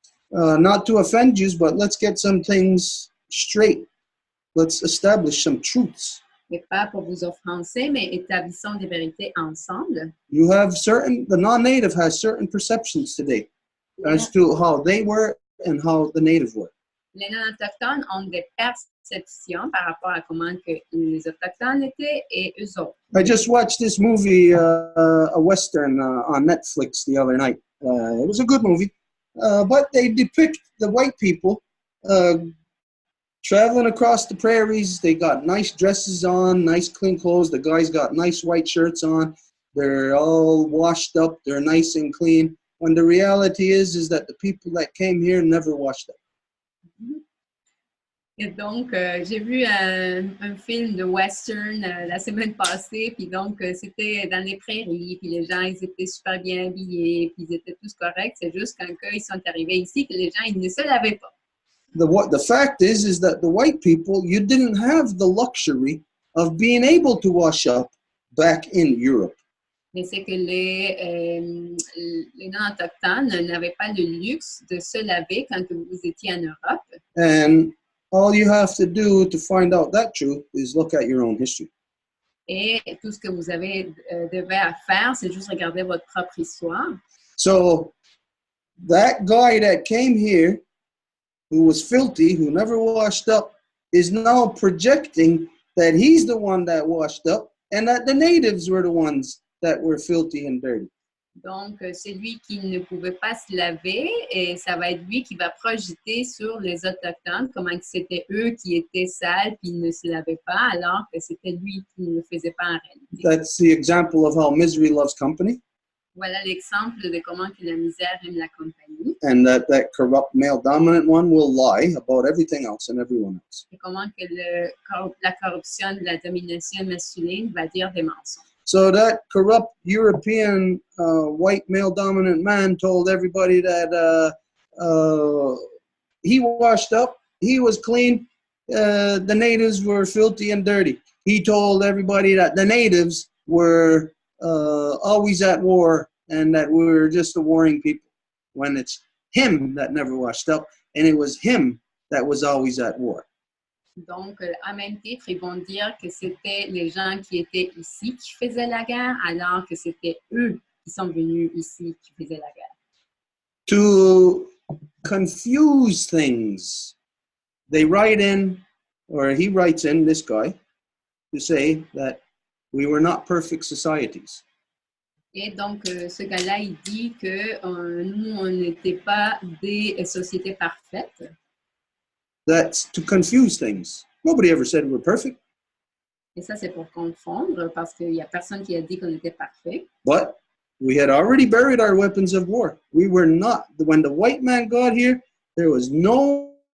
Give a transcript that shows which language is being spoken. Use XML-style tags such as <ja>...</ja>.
<en>Not to offend you, but let's get some things straight. Let's establish some truths.</en> <fr>Et pas pour vous offenser, mais établissons des vérités ensemble.</fr> <en>The non-native has certain perceptions today as to how they were and how the native were.</en> <fr>Les non-autochtones ont des perceptions par rapport à comment que les autochtones étaient et eux autres.</fr> <en>I just watched this movie, a Western on Netflix the other night. It was a good movie, but they depict the white people traveling across the prairies. They got nice dresses on, nice clean clothes. The guys got nice white shirts on. They're all washed up. They're nice and clean. When the reality is that the people that came here never washed up.</en> <fr>Et donc, j'ai vu un film de western la semaine passée, puis donc c'était dans les prairies, puis les gens, ils étaient super bien habillés, puis ils étaient tous corrects. C'est juste quand ils sont arrivés ici que les gens, ils ne se lavaient pas.</fr> <en>The fact is that the white people, you didn't have the luxury of being able to wash up back in Europe.</en> <fr>Mais c'est que les non-autochtones n'avaient pas le luxe de se laver quand vous étiez en Europe.</fr> <en>And all you have to do to find out that truth is look at your own history.</en> <fr>Et tout ce que vous devez à faire, c'est juste regarder votre propre histoire.</fr> <en>So that guy that came here, who was filthy, who never washed up, is now projecting that he's the one that washed up and that the natives were the ones that were filthy and dirty.</en> <fr>Donc, c'est lui qui ne pouvait pas se laver et ça va être lui qui va projeter sur les Autochtones comment c'était eux qui étaient sales puis ne se lavaient pas alors que c'était lui qui ne le faisait pas en réalité.</fr> <en>That's the example of how misery loves company.</en> <fr>Voilà l'exemple de comment que la misère aime la compagnie.</fr> <en>And that corrupt male dominant one will lie about everything else and everyone else.</en> <fr>Et comment que la corruption de la domination masculine va dire des mensonges.</fr> <en>So that corrupt European white male dominant man told everybody that he washed up, he was clean, the natives were filthy and dirty. He told everybody that the natives were always at war and that we were just the warring people, when it's him that never washed up and it was him that was always at war.</en> <fr>Donc, à même titre, ils vont dire que c'était les gens qui étaient ici qui faisaient la guerre, alors que c'était eux qui sont venus ici qui faisaient la guerre.</fr> <en>To confuse things, they write in, or he writes in, this guy, to say that we were not perfect societies.</en> <fr>Et donc, ce gars-là, il dit que nous, on n'était pas des sociétés parfaites.</fr> <en>That's to confuse things. Nobody ever said we're perfect.</en> <fr>Et ça, c'est pour confondre, parce qu'il n'y a personne qui a dit qu'on était parfait.</fr> <en>But we had already buried our weapons of war. We were not. When the white man got here, there was no</en>